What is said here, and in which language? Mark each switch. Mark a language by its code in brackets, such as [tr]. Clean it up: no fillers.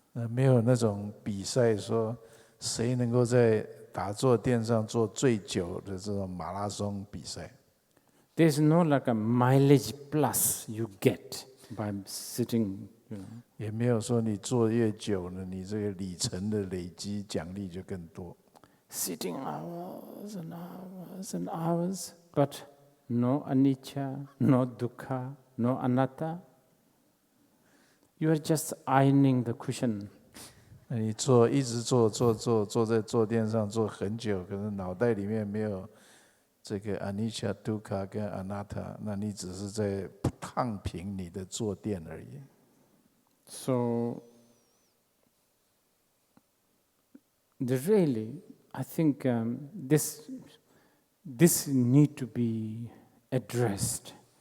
[zh] 没有那种比赛说谁能够在打坐垫上坐最久的这种马拉松比赛。 [en] There's no like a mileage plus you get by sitting, [zh] 也没有说你坐越久呢，你这个里程的累积奖励就更多。 [en] Sitting hours and hours and hours, but no anicca, no dukkha, no anatta. You are just ironing the cushion. [zh] 那你一直坐在坐垫上坐很久，可能脑袋里面没有这个 anicca、dukkha 跟 anatta， 那你只是在烫平你的坐垫而已。 [en] So, really, I think this need to be addressed.